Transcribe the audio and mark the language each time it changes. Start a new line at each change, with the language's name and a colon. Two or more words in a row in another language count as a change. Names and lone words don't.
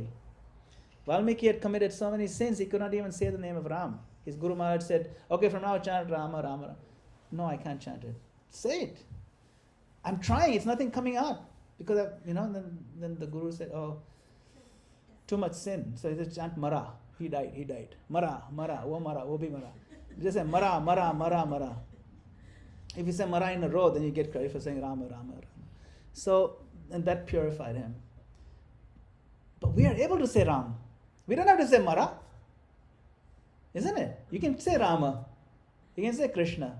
English: Valmiki had committed so many sins, he could not even say the name of Ram. His Guru Maharaj said, okay, from now chant Rama, Rama, Rama. No, I can't chant it. Say it. I'm trying, it's nothing coming out. Because, then the Guru said, oh, too much sin. So he said, chant Mara. He died.
Hindi: मरा, वो भी मरा.
English: Just say Mara, Mara, Mara, Mara. If you say Mara in a row, then you get credit for saying Rama, Rama, Rama. So, and that purified him. But we are able to say Ram. We don't have to say Mara. Isn't it? You can say Rama. You can say Krishna.